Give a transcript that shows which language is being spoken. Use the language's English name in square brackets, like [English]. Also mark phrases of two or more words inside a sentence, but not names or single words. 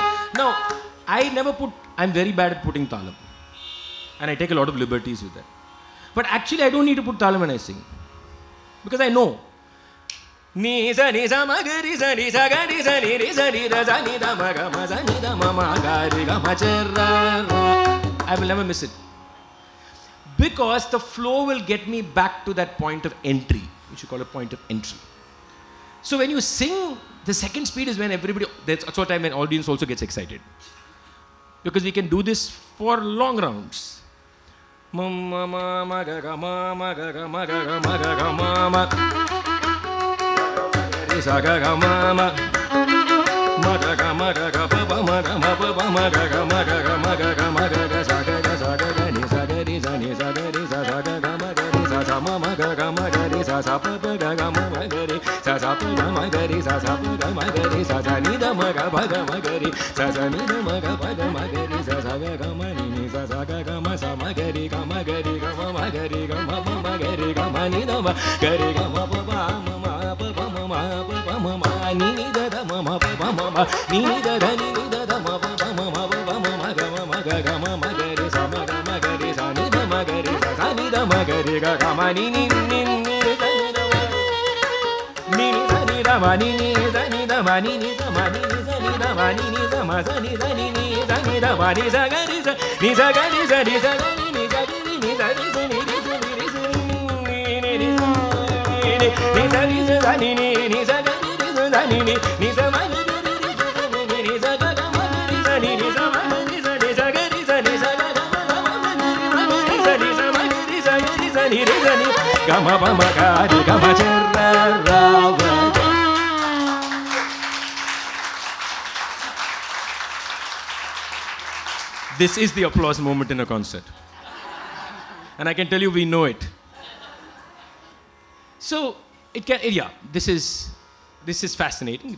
[English] No, I'm very bad at putting talam, and I take a lot of liberties with that. But actually I don't need to put talam when I sing, because I know ni sa ma ga ri sa ga ri sa ni da sa ni da ma ga ri ga ma cha. I will never miss it. Because the flow will get me back to that point of entry, which you call a point of entry. So when you sing, the second speed is when that's also a time when audience also gets excited. Because we can do this for long rounds. Ma ma ga ga ma ga ga ma ga ga ma ga ga ma sa ga ga ma ga ga ma ga ga pa pa ma ga ma ga ga ma ga ga ma ga ga ma ga ga sa ga ni sa ga ri sa ni sa ga ri sa ga ga ma ga ri sa ma ga ga ma ga ri sa pa pa ga ga ma ga ri sa pa ga ma ga ri sa pa ga ma ga ri sa ni da ma ga ga ri sa ni da ma ga ma ga ri sa ga ga ma ni sa ga ga ma ga ri ga ma ga ri ga ma ga ri ga ma ga ri ga ma ni da ma ga ri ga ma pa pa ma ni ni da ma pa ma ni ni da ni da ma pa ma ga ga ri sa ma ga ri sa ni da ma ga ri sa ni da ma ga ri ga ga ma ni ni ni ni sa ni da ma ni ni sa ni da ma ni ni sa ma ni ni sa ni da ma ni ni sa ma sa ni da ma ni sa ga ri sa ni sa ga ri sa ni sa ga ri ni sa ga ri ni sa ri sa ni ri sa ni ri sa ni sa ri sa ni ni sa ga ri ri sa ni ni sa ma ga ri ri sa ni ni sa ga ga ma ga ri sa ni ni sa ma ga ri sa ni sa ga ri sa ni sa ga ga ma ga ri sa ni sa ma ga ri sa ni sa ni ri sa ni ga ma pa ma ga ri ga ma cha ra ra va. This is the applause moment in a concert. And I can tell you we know it. So, this is fascinating.